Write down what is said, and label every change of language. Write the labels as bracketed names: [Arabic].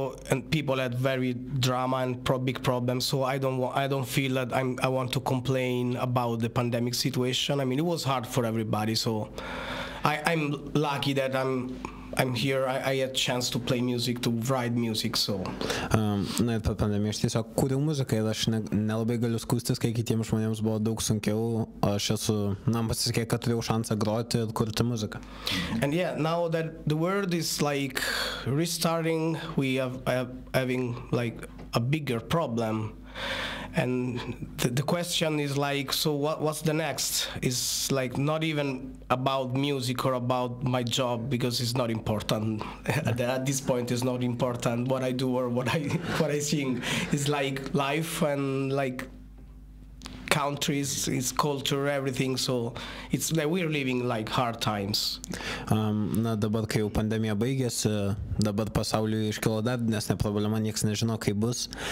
[English] And people had very drama and big problems. So I don't feel that I want to complain about the pandemic situation. I mean, it was hard for everybody. So I'm lucky that I'm here. I had a chance to play music, to write music. So. [Lithuanian] Na ir per pandemiją aš tiesiog kūriau muziką ir aš nelabai galiu skųstis, kai kitiems žmonėms buvo daug sunkiau. Aš man pasisekė, kad turėjau šansą groti ir kurti muziką. [English] And yeah, now that the world is like restarting, we are having like a bigger problem. And the question is like, so what's the next? It's like not even about music or about my job, because it's not important. At this point, it's not important what I do or what I sing. It's like life and like countries, it's culture, everything. So it's like we're living like hard times. [Lithuanian] Na dabar, kai jau pandemija baigėsi, dabar pasauliui iškilo dar didesnė problema, nieks nežino, kaip bus.